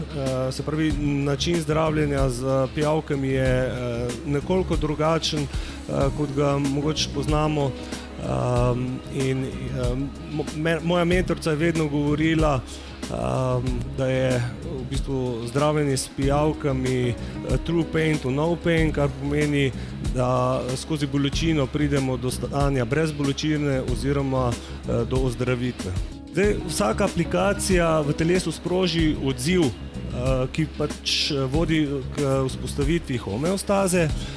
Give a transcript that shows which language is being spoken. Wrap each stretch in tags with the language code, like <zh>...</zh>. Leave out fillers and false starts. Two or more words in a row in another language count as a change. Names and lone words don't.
<sl>Se pravi, način zdravljenja z pijavkami je nekoliko drugačen, kot ga mogoče poznamo. Moja mentorica je vedno govorila, da je v bistvu zdravljenje s pijavkami</sl> <en>true pain to no pain,</en> <sl>kar pomeni, da skozi bolečino pridemo do stanja brez bolečine oziroma do ozdravitve. Zdaj, vsaka aplikacija v telesu sproži odziv, ki pač vodi k vzpostavitvi homeostaze.</sl>